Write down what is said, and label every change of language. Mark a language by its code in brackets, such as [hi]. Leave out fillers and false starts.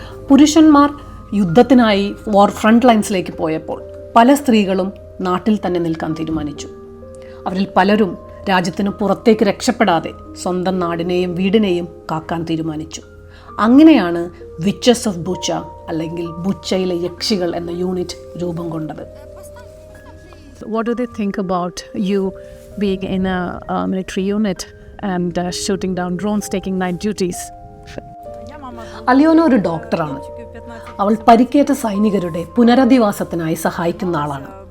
[ml] പുരുഷന്മാർ യുദ്ധത്തിനായി ഫ്രണ്ട് ലൈൻസിലേക്ക് പോയപ്പോൾ പല സ്ത്രീകളും നാട്ടിൽ തന്നെ നിൽക്കാൻ തീരുമാനിച്ചു. അവരിൽ പലരും രാജ്യത്തിന് പുറത്തേക്ക് രക്ഷപ്പെടാതെ സ്വന്തം നാടിനെയും വീടിനെയും കാക്കാൻ തീരുമാനിച്ചു. അങ്ങനെയാണ് വിച്ചസ് ഓഫ് ബുച്ച അല്ലെങ്കിൽ ബുച്ചയിലെ യക്ഷികൾ എന്ന യൂണിറ്റ് രൂപം കൊണ്ടത്. [en] What do they think about you being in a military unit and shooting down drones, taking night duties? [ml] അലിയോന ഒരു ഡോക്ടറാണ്. അവൾ പരിക്കേറ്റ സൈനികരുടെ പുനരധിവാസത്തിനായി സഹായിക്കുന്ന ആളാണ്.